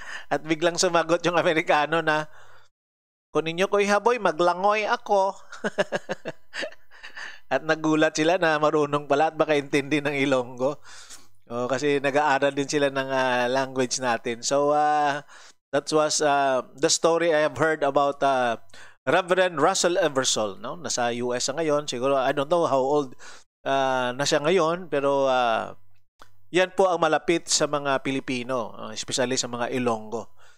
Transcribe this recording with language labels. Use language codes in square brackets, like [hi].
[tl] At biglang sumagot yung Amerikano na, [hil] kung ninyo ko ihaboy, maglangoy ako. [tl] At nagulat sila na marunong pala at makaintindi ng Ilonggo. Kasi nag-aaral din sila ng language natin. [en] So, that was the story I have heard about Reverend Russell Eversol, no? [tl] Nasa US ngayon. Siguro, [en] I don't know how old [tl] na siya ngayon, pero yan po ang malapit sa mga Pilipino, especially sa mga Ilonggo.